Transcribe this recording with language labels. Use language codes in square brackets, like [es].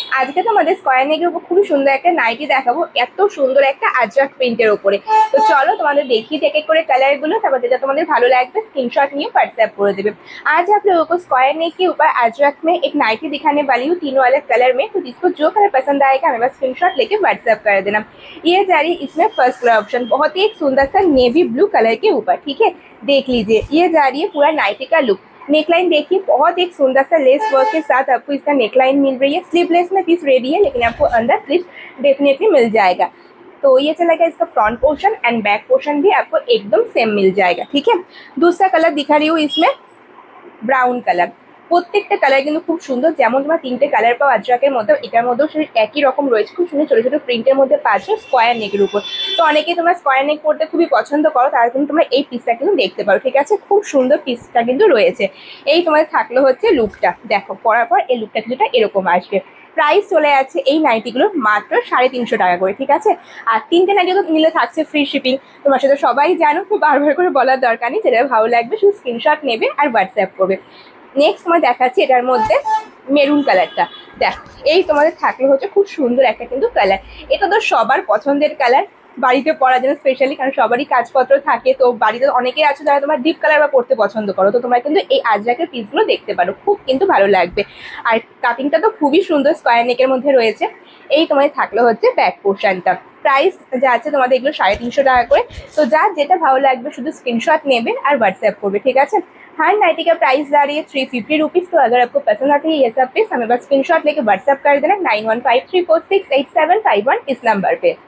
[bn] আজকে তোমাদের স্কয়ার নেকের উপর খুবই সুন্দর একটা নাইটি দেখাবো, এত সুন্দর একটা আজরাক প্রিন্টের উপরে। তো চলো তোমাদের দেখি এক এক করে কালার গুলো, তারপর যেটা তোমাদের ভালো লাগবে स्क्रीनशॉट নিয়ে व्हाट्सएप করে देবে। [hi] आज आप लोगों को स्क्वायर नेक के ऊपर अजरक में एक नाइटी दिखाने वाली हूँ, तीनों अलग कलर में। तो जिसको जो कलर पसंद आएगा हमें बस स्क्रीनशॉट लेके व्हाट्सएप कर देना। ये जा रही इसमें फर्स्ट कलर ऑप्शन, बहुत ही एक सुंदर सा नेवी ब्लू कलर के ऊपर। ठीक है, देख लीजिए ये जा रही है पूरा नाइटी का लुक। नेकलाइन देखिए, बहुत एक सुंदर सा लेस वर्क के साथ आपको इसका नेकलाइन मिल रही है। स्लीवलेस में पीस रेडी है, लेकिन आपको अंदर स्लीव डेफिनेटली मिल जाएगा। तो ये चला गया इसका front portion, and back portion भी आपको एकदम सेम मिल जाएगा। ठीक है, दूसरा कलर दिखा रही हूँ इसमें ব্রাউন কালার। [bn] প্রত্যেকটা কালার কিন্তু খুব সুন্দর, যেমন তোমার তিনটে কালার পাও আজরাকের মধ্যে, এটার মধ্যেও সেই একই রকম রয়েছে। খুব সুন্দর ছোটো ছোটো প্রিন্টের মধ্যে পাচ্ছ স্কোয়ার নেকের উপর। তো অনেকেই তোমরা স্কোয়ার নেক পড়তে খুবই পছন্দ করো, তারা কিন্তু তোমরা এই পিসটা কিন্তু দেখতে পারো। ঠিক আছে, খুব সুন্দর পিসটা কিন্তু রয়েছে। এই তোমাদের থাকলো হচ্ছে লুকটা, দেখো পরার পর এই লুকটা কিছুটা এরকম আসবে। প্রাইস চলে যাচ্ছে এই নাইটিগুলোর মাত্র 350 টাকা করে। ঠিক আছে, আর তিনটে নাইটি তো নিলে থাকছে ফ্রি শিপিং। তোমার সাথে সবাই জানো, খুব বারবার করে বলার দরকার নেই, যেটা ভালো লাগবে শুধু স্ক্রিনশট নেবে আর হোয়াটসঅ্যাপ করবে। নেক্সট তোমার দেখাচ্ছি এটার মধ্যে মেরুন কালারটা। দেখো এই তোমাদের থাকলে হচ্ছে খুব সুন্দর একটা কিন্তু কালার। এটা তো সবার পছন্দের কালার, বাড়িতে পরার জন্য স্পেশালি, কারণ সবারই কাজপত্র থাকে। তো বাড়িতে অনেকেই আছে যারা তোমার ডিপ কালার বা পড়তে পছন্দ করো, তো তোমরা কিন্তু এই আজরাকের পিসগুলো দেখতে পারো, খুব কিন্তু ভালো লাগবে। আর কাটিংটা তো খুবই সুন্দর, স্কোয়ার নেকের মধ্যে রয়েছে। এই তোমাদের থাকলো হচ্ছে ব্যাক পোর্শনটা। প্রাইস যা আছে তোমাদের এগুলো 350 টাকা করে। তো যার যেটা ভালো লাগবে শুধু स्क्रीनशॉट नेबे और व्हाट्सएप করবে। [hi] ठीक है, हर नाइटी का प्राइस जा रही है 350 रुपीज़। तो अगर आपको पसंद आती है ये सब पीस, हमें बस स्क्रीनशॉट लेके व्हाट्सएप कर देना 9153468751 इस नंबर पे।